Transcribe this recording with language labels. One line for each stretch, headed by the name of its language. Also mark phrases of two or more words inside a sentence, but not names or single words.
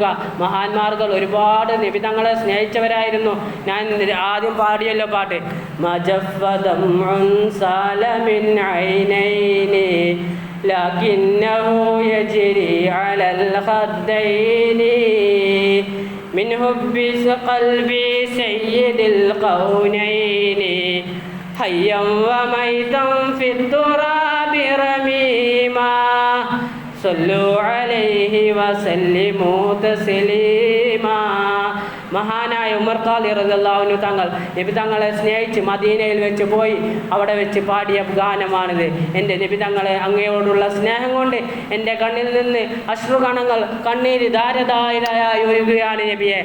Malayalam: മഹാന്മാർകൾ ഒരുപാട് നബിതങ്ങളെ സ്നേഹിച്ചവരായിരുന്നു. ഞാൻ ആദ്യം പാടിയല്ലോ പാട്ട്,
Arabic: ما جف دم سال من عينين لكنه يجري على الخدين من حب قلبي سيد القونين حيا وميتا في التراب رميما صلوا عليه وسلموا تسليما.
Malayalam: മഹാനായ ഉമർ ഖാദി
Arabic: رضي الله عنه
Malayalam: നബിതങ്ങളെ സ്നേഹിച്ച് മദീനയിൽ വെച്ച് പോയി അവിടെ വെച്ച് പാടിയ ഗാനമാണിത്. എൻ്റെ നബിതങ്ങളെ അങ്ങയോടുള്ള സ്നേഹം കൊണ്ട് എൻ്റെ കണ്ണിൽ നിന്ന് അശ്രുകണങ്ങൾ കണ്ണീര് ധാരധാരയായി ഒഴുകുകയാണ് നബിയെ.